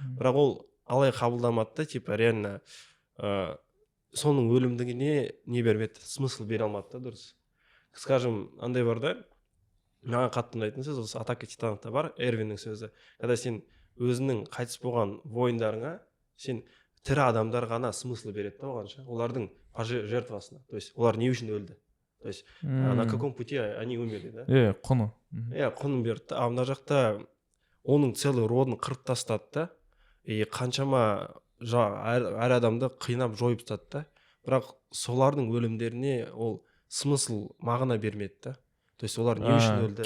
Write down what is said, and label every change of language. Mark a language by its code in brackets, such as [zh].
[kk] Бірақ ол алай қабылдамады да, типа реально соның өлімдігіне не бермеді, смысл бере алмады да, дұрыс. [ru] Скажем, [kk] андай бар да, маған қатты ұнайтын сөз, осы Атака Титанокта бар, Эрвиннің сөзі. [ru] Когда [kk] сен өзінің қайтыс болған воиндарыңа, сен тірі адамдар ғана смысл береді да оған ше, олардың жертвасына. То есть олар не үшін өлді? [ru] То есть на каком пути они умерли, да? [kk] Құны. Құнын берді да. А мына жақта оның целый родын қырып тастады да, и қаншама әр адамды қинап жойып тастады да. Бірақ солардың өлімдеріне ол смысл мағына бермеді да. То есть олар не үшін өлді?